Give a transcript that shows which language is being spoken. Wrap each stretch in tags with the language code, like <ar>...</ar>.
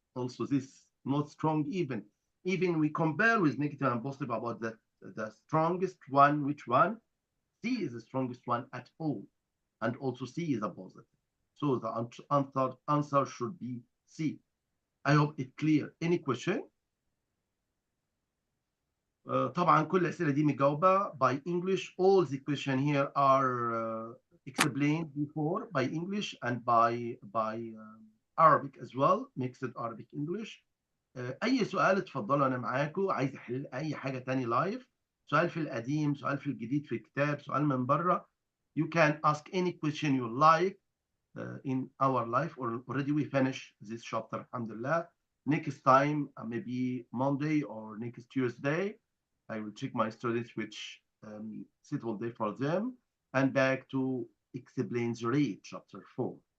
<en>Also, this not strong even. Even we compare with negative and positive about the strongest one, which one? C is the strongest one at all, and also C is a positive. So the answer should be C. I hope it's clear. Any question?</en> <ar>طبعا كل الأسئلة دي مجاوبة</ar> <en>by English. All the question here are explained before by English and by Arabic as well, mixed Arabic English.</en> <ar>أي سؤال اتفضلوا، أنا معاكم. عايز أحل أي حاجة تاني لايف، سؤال في القديم، سؤال في الجديد في الكتاب، سؤال من بره.</ar> <en>You can ask any question you like in our life, or already we finish this chapter, alhamdulillah. Next time, maybe Monday or next Tuesday, I will check my students which suitable day for them, and back to Exponential chapter 4.</en>